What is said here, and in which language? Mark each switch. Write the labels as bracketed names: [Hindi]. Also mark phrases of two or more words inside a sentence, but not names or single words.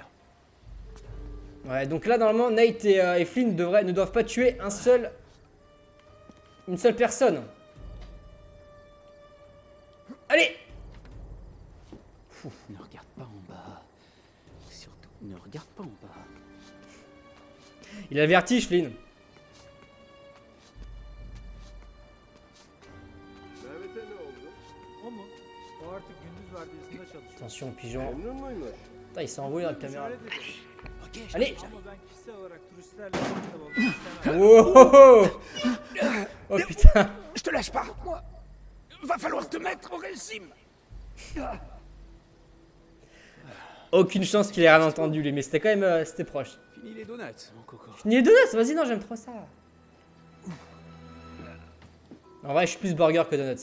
[French] Ouais, donc là, normalement, Nate et Flynn ne doivent pas tuer une seule personne. Allez! Ne regarde pas en bas. Surtout, ne regarde pas en bas. Il a le vertige, Flynn. [Turkish] Mehmet'e ne oldu? O mu? O artık gündüz vardiyasında çalışıyor. [French] Attention, pigeon. [Turkish] Memnun muymuş? [French] Putain, il s'est envolé dans la caméra. [Turkish] Öyle dedi. [French] Ok, Allez! [Turkish] Ama ben kişisel olarak turistlerle birlikte olmak istemem. [French] Oh, oh, oh. Oh putain. Je te lâche pas. Moi, va falloir te mettre au régime. Aucune chance qu'il ait rien entendu, lui, mais c'était quand même c'était proche. Fini les donuts, mon coco. Fini les donuts, vas-y, non, j'aime trop ça. En vrai, je suis plus burger que donuts.